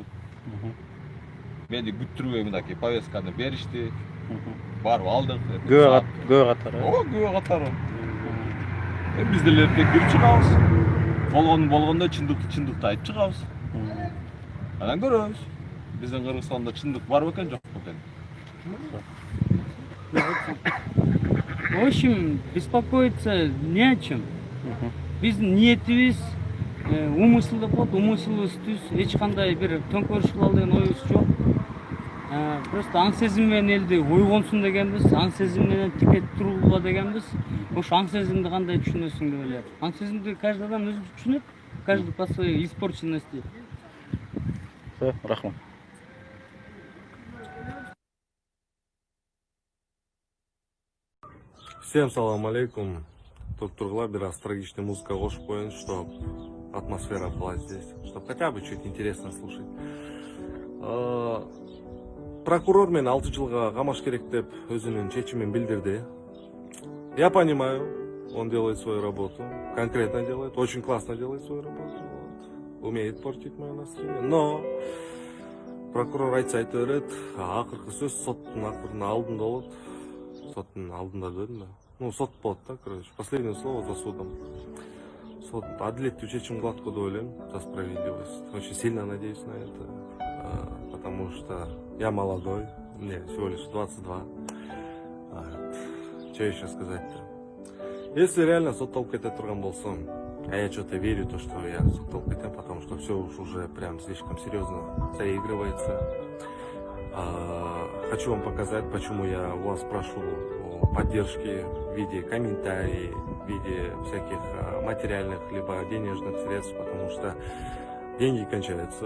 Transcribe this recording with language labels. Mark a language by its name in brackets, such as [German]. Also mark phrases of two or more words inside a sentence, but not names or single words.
[Kyrgyz] Мени күттүрбөй мынакей повестканы беришти. Барып алдык. Күбө катары. Күбө катары. Биз деле эртең кирип чыгабыз. Болгондо чындыкты айтып чыгабыз. Анан көрөбүз. Биздин Кыргызстанда чындык бар бекен, жок бекен. [Russian] В общем, беспокоиться не о чем. [Kyrgyz] Биздин ниетибиз умысыл деп коет, умысылыбыз түз, эч кандай бир төңкөрүш кылалы деген оюбуз жок. Просто аң сезим менен элди ойгонсун дегенбиз, аң сезим менен тике тургула дегенбиз. Ошо аң сезимди кандай түшүнөсүң деп элем. Аң сезимди каждый адам өзү түшүнөт, [Russian] каждый по своей испорченности. [Kyrgyz] Рахмат. [Russian] Всем [Arabic] салам алейкум. [Kyrgyz] Тут тургула бир [Russian] астрологичная музыка [Kyrgyz] кошуп коеюн, [Russian] чтоб атмосфера была здесь, чтоб хотя бы чуть интересно слушать. [Kyrgyz] Прокурор мен 6 жылга камаш керек деп өзүнүн чечимин билдирди. [Russian] Я понимаю, он делает свою работу, конкретно делает, очень классно делает свою работу, умеет портить мое настроение, но [Kyrgyz] прокурор айтса айта берет, акыркы сөз соттун алдында болот. Соттун алдында дедим да. Ну, сот болот да, короче. [Russian] Последнее слово за судом. [Kyrgyz] Сот адилеттүү чечим кылат деп ойлойм, [Russian] за справедливость. Очень сильно надеюсь на это, потому что я молодой, мне всего лишь 22. Что еще сказать-то? Если реально [Kyrgyz] соттолуп кете турган болсом, [Russian] а я что-то верю, то, что я [Kyrgyz] соттолуп кетем, [Russian] потому что все уж уже прям слишком серьезно заигрывается. Хочу вам показать, почему я у вас прошу о поддержке в виде комментариев, в виде всяких материальных либо денежных средств, потому что деньги кончаются.